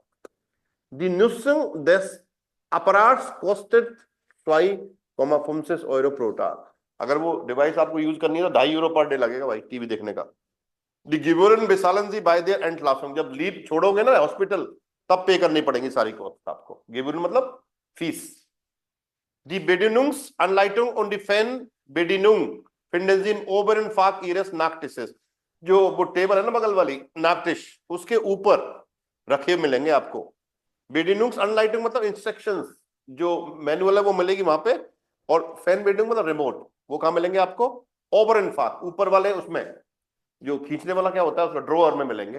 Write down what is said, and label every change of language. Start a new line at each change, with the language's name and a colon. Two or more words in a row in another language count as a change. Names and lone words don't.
German: Die Nutzung des Apparats kostet 2,50 Euro pro Tag।
Hindi: अगर वो डिवाइस आपको यूज करनी है तो 2.5 यूरो
English: per day
Hindi: लगेगा भाई टीवी देखने का।
German: Die Gebühren bezahlen Sie bei der Entlassung।
Hindi: जब लीव छोड़ोगे ना हॉस्पिटल तब पे करनी पड़ेगी सारी कॉस्ट आपको। Gebühren मतलब फीस।
German: Die Bedienungsanleitung und die Fernbedienung finden Sie im oberen Fach Ihres Nachttisches।
Hindi: जो वो टेबल है ना बगल वाली नाकटिश, उसके ऊपर रखे मिलेंगे आपको। Bedienungsanleitung मतलब इंस्ट्रक्शंस, जो मैनुअल है वो मिलेगी वहां पे। और
German: Fernbedienung
Hindi: मतलब रिमोट, वो कहां मिलेंगे आपको,
German: oberen Fach
Hindi: ऊपर वाले उसमें, जो खींचने वाला क्या होता है उसका ड्रॉअर में मिलेंगे।